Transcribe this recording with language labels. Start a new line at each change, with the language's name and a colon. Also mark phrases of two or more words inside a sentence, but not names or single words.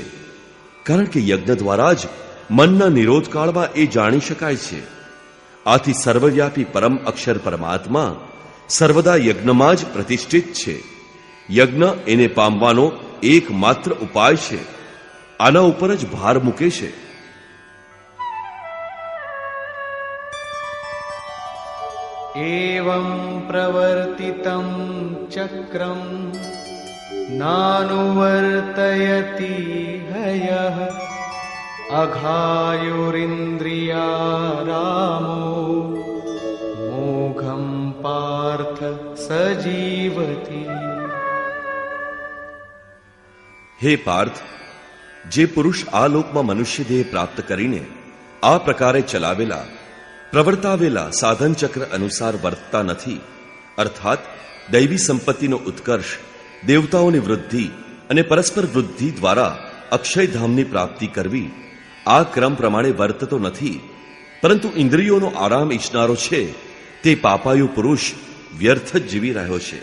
Gujarati: કારણ કે યજ્ઞ દ્વારા જ મનના નિરોધકાળમાં એ જાણી શકાય છે. આથી સર્વવ્યાપી પરમ અક્ષર પરમાત્મા સર્વદા યજ્ઞમાં જ પ્રતિષ્ઠિત છે. યજ્ઞ એને પામવાનો એકમાત્ર ઉપાય છે. આના ઉપર જ ભાર મૂકે છે.
Sanskrit: एवं प्रवर्तितं चक्रं नानुवर्तयति हयः अघायुरिन्द्रियारामो मोघं पार्थ सजीवति।
Gujarati: હે પાર્થ, જે પુરુષ આ લોકમાં મનુષ્ય દેહ પ્રાપ્ત કરીને આ પ્રકારે ચલાવેલા પ્રવર્તાવેલા સાધન ચક્ર અનુસાર વર્તતા નથી, અર્થાત દૈવી સંપત્તિનો ઉત્કર્ષ, દેવતાઓની વૃદ્ધિ અને પરસ્પર વૃદ્ધિ દ્વારા અક્ષયધામની પ્રાપ્તિ કરવી, આ ક્રમ પ્રમાણે વર્તતો નથી, પરંતુ ઇન્દ્રિયોનો આરામ ઈચ્છનારો છે તે પાપાયુ પુરુષ વ્યર્થ જ જીવી રહ્યો છે.